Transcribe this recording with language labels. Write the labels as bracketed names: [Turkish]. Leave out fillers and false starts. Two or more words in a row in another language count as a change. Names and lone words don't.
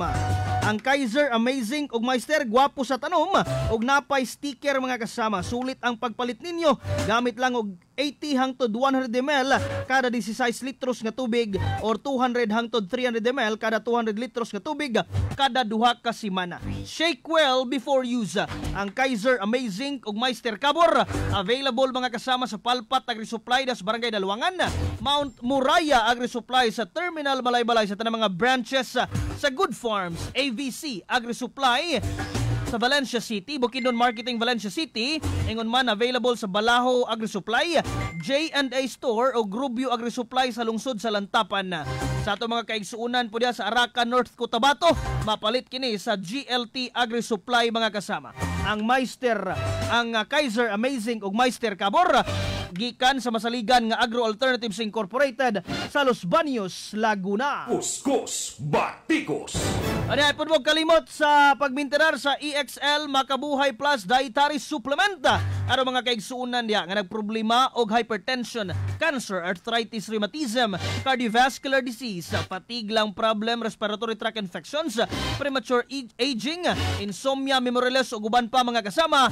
[Cebuano] Ang Kaiser Amazing ug Meister gwapo sa tanom ug napay sticker mga kasama. Sulit ang pagpalit ninyo gamit lang og 80 hangtod 100 ml kada 16 litros nga tubig or 200 hangtod 300 ml kada 200 litros nga tubig kada duha ka semana. [English] Shake well before use. [Cebuano] Ang Kaiser Amazing ug Meister Cabor available mga kasama sa Palpat Agri-Supply das Barangay Dalwangan, Mount Muraya Agri-Supply sa Terminal Balay-Balay sa tanang mga branches sa Good Farms, AVC Agri-Supply sa Valencia City, Bukidnon Marketing Valencia City, ingon man available sa Balaho Agri-Supply, J&A Store o Grubio Agri-Supply sa lungsod sa Lantapan. Sa ato mga kaigsuunan po diya sa Arakan, North Cotabato, mapalit kini sa GLT Agri-Supply mga kasama. Ang Meister, ang Kaiser Amazing ug Meister Cabor gikan sa masaligan nga Agro Alternatives Incorporated sa Los Baños, Laguna. Kuskus Batikos. Ano ay po kalimot sa pagminterar sa EXL Makabuhay Plus Dietary Supplement. Ano mga kaigsuunan diya nga nagproblema og [English] hypertension, cancer, arthritis, rheumatism, cardiovascular disease, fatigue [Cebuano] lang [English] problem, respiratory tract infections, premature aging, insomnia, memory loss [Cebuano] ug uban pa mga kasama.